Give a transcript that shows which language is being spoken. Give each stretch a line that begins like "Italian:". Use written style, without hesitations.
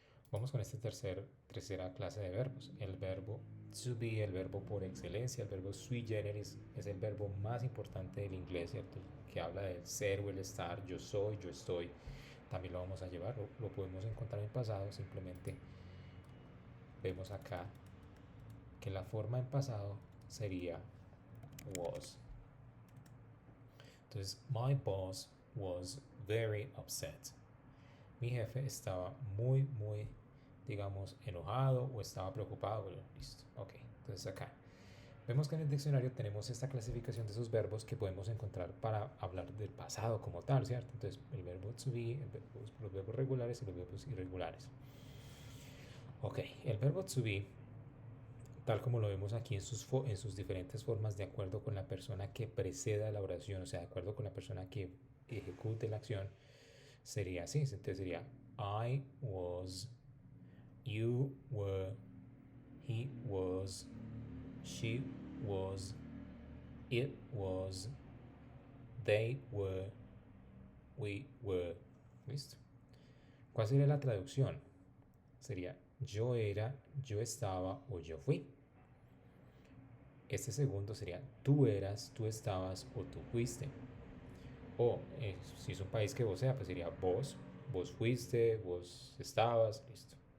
Spanish: Vamos con esta tercera clase de verbos. El verbo to be, el verbo por excelencia, el verbo sui generis, es el verbo más importante del inglés, ¿cierto? Que habla del ser o el estar, yo soy, yo estoy. También lo vamos a llevar, lo podemos encontrar en pasado, simplemente vemos acá que la forma en pasado sería was.
English: Entonces, my boss was very upset.
Spanish: Mi jefe estaba muy, digamos, enojado o estaba preocupado. Bueno, listo, ok. Entonces acá vemos que en el diccionario tenemos esta clasificación de esos verbos que podemos encontrar para hablar del pasado como tal, ¿cierto? Entonces el verbo to be, los verbos regulares y los verbos irregulares. Ok, el verbo to be, tal como lo vemos aquí en sus diferentes formas, de acuerdo con la persona que preceda la oración, o sea, de acuerdo con la persona que ejecute la acción, sería así. Entonces sería
English: I was, you were, he was, she was, it was, they were, we were.
Spanish: ¿Listo? ¿Cuál sería la traducción? Sería yo era, yo estaba o yo fui. Este segundo sería tú eras, tú estabas o tú fuiste. O si es un país que vos sea, pues sería vos, vos fuiste, vos estabas, listo.